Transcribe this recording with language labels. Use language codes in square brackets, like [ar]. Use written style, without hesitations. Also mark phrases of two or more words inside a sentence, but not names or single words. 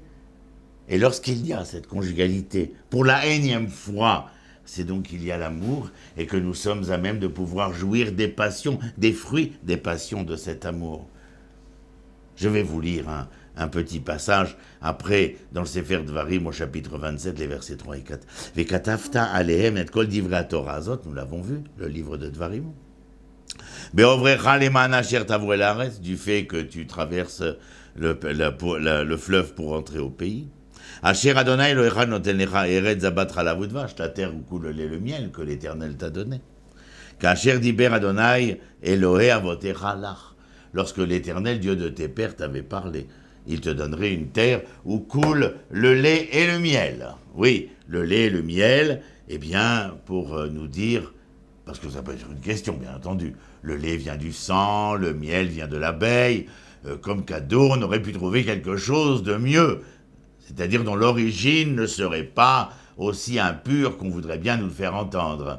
[fr] Et lorsqu'il y a cette conjugalité, pour la énième fois, c'est donc qu'il y a l'amour et que nous sommes à même de pouvoir jouir des passions, des fruits des passions de cet amour. Je vais vous lire un petit passage après dans le Sefer Dvarim au chapitre 27, les versets 3 et 4. « [he] וכתבת עליהם את כל דברי התורה הזאת » [fr] nous l'avons vu, le livre de Dvarim. « [he] בעברך למען אשר תבוא אל הארץ [fr] » du fait que tu traverses le fleuve pour entrer au pays. [he] אשר ה' אלוהיך נותן לך ארץ זבת חלב ודבש, [fr] la terre où coule le lait et le miel que l'Éternel t'a donné. [he] כאשר דיבר ה' אלוהי אבותיך לך, [fr] lorsque l'Éternel, Dieu de tes pères, t'avait parlé. Il te donnerait une terre où coule le lait et le miel. Oui, le lait et le miel, eh bien, pour nous dire, parce que ça peut être une question, bien entendu, le lait vient du sang, le miel vient de l'abeille, comme cadeau, on aurait pu trouver quelque chose de mieux, c'est-à-dire dont l'origine ne serait pas aussi impure qu'on voudrait bien nous le faire entendre.